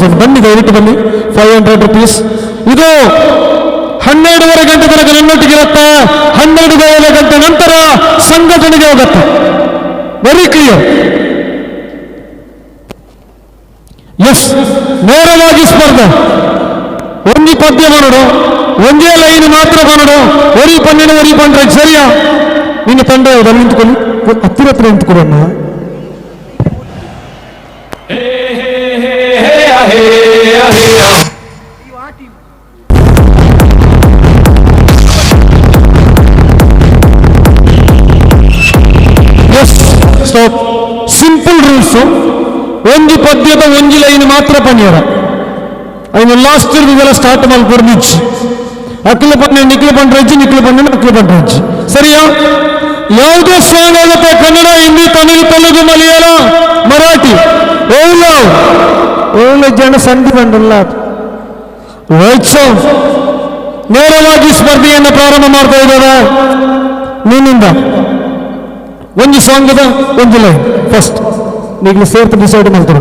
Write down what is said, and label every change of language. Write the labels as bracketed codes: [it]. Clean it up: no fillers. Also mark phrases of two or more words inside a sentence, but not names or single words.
[kn] ಬನ್ನಿ, ದಯವಿಟ್ಟು ಬನ್ನಿ. 500 rupees. ಇದು 12:30 ಗಂಟೆ ತನಕ ನನ್ನೊಟ್ಟಿಗೆ ಇರುತ್ತೆ. 12:30 ಗಂಟೆ ನಂತರ ಸಂಘಟನೆಗೆ ಹೋಗುತ್ತೆ. [en] very clear. yes, [kn] ನೇರವಾಗಿ ಸ್ಪರ್ಧೆ. [tcy] ಒಂದಿ ಪದ್ಯ ಬನಡು, ಒಂದೇ ಲೈನ್ ಮಾತ್ರ ಬನಡು. ಒರಿ ಪನ್ನೆನ ಒರಿ ಪಂಡ್ರೆ ಸರಿಯಾ? [kn] ನಿನ್ನ ತಂಡ ಯಾವ್ದು? ನಿಂತ್ಕೊಳ್ಳಿ, ಹತ್ತಿರ ನಿಂತ್ಕೊಳ್ಳೋಣ. ಸ್ಟಾಪ್. [en] simple rules. [kn] ಒಂದು ಪದ್ಯದ ಒಂದು ಲೈನ್ ಮಾತ್ರ ಪನ್ಯರ. ಅವನು ಲಾಸ್ಟ್ ಇದೆಲ್ಲ ಸ್ಟಾರ್ಟ್ ಮಾಡ್ಕೊಡು. [tcy] ನಿಚ್ಚಿ ಅಕ್ಲ ಪನ್ನೆ ನಿಕ್ಲು ಪಂಡ್ರಜ್ಜಿ, ನಿಕ್ಲು ಪನ್ನೆ ಅಕ್ಲು ಪಂಡ್ರಜ್ಜಿ. [kn] ಸರಿಯಾ? ಯಾವುದೇ ಸಾಂಗ್ ಆಗುತ್ತೆ, ಕನ್ನಡ, ಹಿಂದಿ, ತಮಿಳು, ತೆಲುಗು, ಮಲಯಾಳ, ಮರಾಠಿ, ಒಳ್ಳೆ ಜನ ಸಂಧಿ ಬಂದಲ್ಲ. [en] right sound. [kn] ನೇರವಾಗಿ ಸ್ಪರ್ಧೆಯನ್ನು ಪ್ರಾರಂಭ ಮಾಡ್ತಾ ಇದ್ದಾರೆ. ನಿನ್ನಿಂದ ಒಂದು ಸಾಂಗದ ಒಂದು ಲೈನ್ ಫಸ್ಟ್ ನೀಗ್ಲಿ ಸೇರ್ತು ಡಿಸೈಡ್ ಮಾಡ್ತಾರೆ.